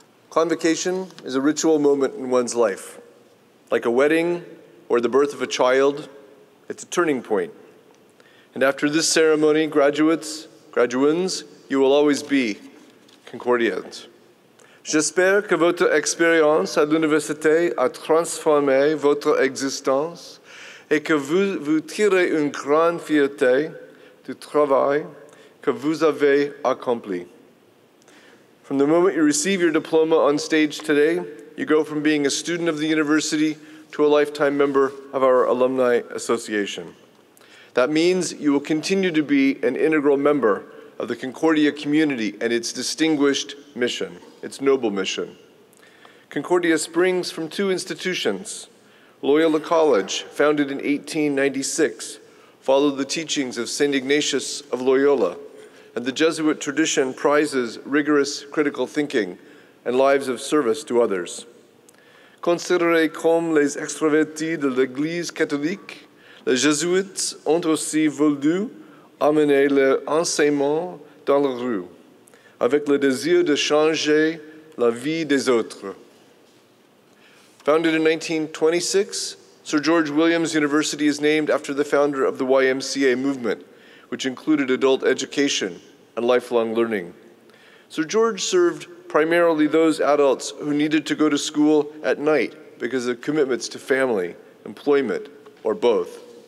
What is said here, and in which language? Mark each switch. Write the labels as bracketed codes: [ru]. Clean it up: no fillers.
[en] Convocation is a ritual moment in one's life. Like a wedding or the birth of a child, it's a turning point. And after this ceremony, graduands, you will always be Concordians. [fr] J'espère que votre expérience à l'université a transformé votre existence et que vous tirez une grande fierté du travail que vous avez accompli. [en] From the moment you receive your diploma on stage today, you go from being a student of the university to a lifetime member of our Alumni Association. That means you will continue to be an integral member of the Concordia community and its distinguished mission, its noble mission. Concordia springs from two institutions. Loyola College, founded in 1896, followed the teachings of St. Ignatius of Loyola, and the Jesuit tradition prizes rigorous critical thinking and lives of service to others. [fr] Considérés comme les extravertis de l'Église catholique, les Jésuites ont aussi voulu amener leur enseignement dans la rue. avec le désir de changer la vie des autres. [en] Founded in 1926, Sir George Williams University is named after the founder of the YMCA movement, which included adult education and lifelong learning. Sir George served primarily those adults who needed to go to school at night because of commitments to family, employment, or both.